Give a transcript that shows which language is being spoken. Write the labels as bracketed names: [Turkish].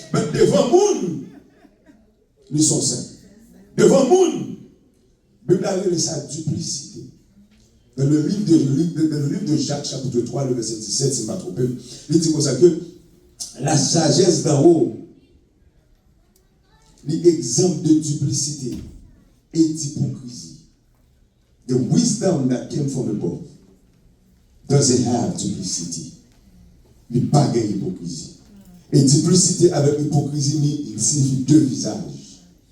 [French] Mais devant le monde, ils sont saints. Devant le monde, la Bible a révélé sa duplicité. Dans le livre de Jacques, chapitre 3, le verset 17, si je ne me trompe pas, il dit comme ça que la sagesse d'en haut, l'exemple de duplicité et d'hypocrisie. [English] The wisdom that came from above doesn't have duplicity. [French] Il n'y a pas d'hypocrisie. Et duplicité avec hypocrisie, il signifie deux visages.